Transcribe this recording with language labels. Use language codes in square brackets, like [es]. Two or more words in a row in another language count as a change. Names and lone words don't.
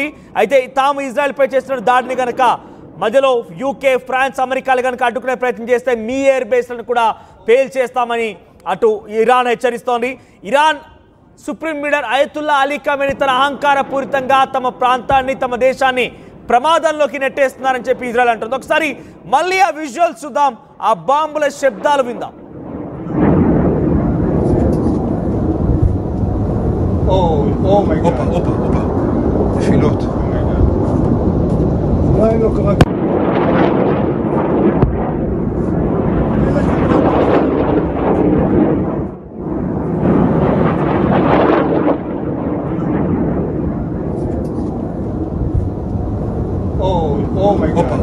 [te] అయితే తాము ఇజ్రాయెల్ పై చేస్తున్న దాడిని గనక మధ్యలో UK, ఫ్రాన్స్, అమెరికాలు గనక అడ్డుకునే ప్రయత్నం చేస్తే మీ [en] air bases [te] కూడా పేల్ చేస్తామని అటు ఇరాన్ హెచ్చరిస్తోంది. ఇరాన్ [en] supreme leader [te] అయతుల్లా అలీ ఖమేనీ తన అహంకార పూరితంగా తమ ప్రాంతాన్ని తమ దేశాన్ని ప్రమాదంలోకి నెట్టేస్తున్నారని చెప్పి ఇజ్రాయెల్ అంటుంది. ఒకసారి మళ్ళీ ఆ విజువల్స్ చూద్దాం, ఆ బాంబుల శబ్దాలు విందాం. [en] Oh my God. Opa. [he] נפילות. אולי לא קרה. [en] Oh my God.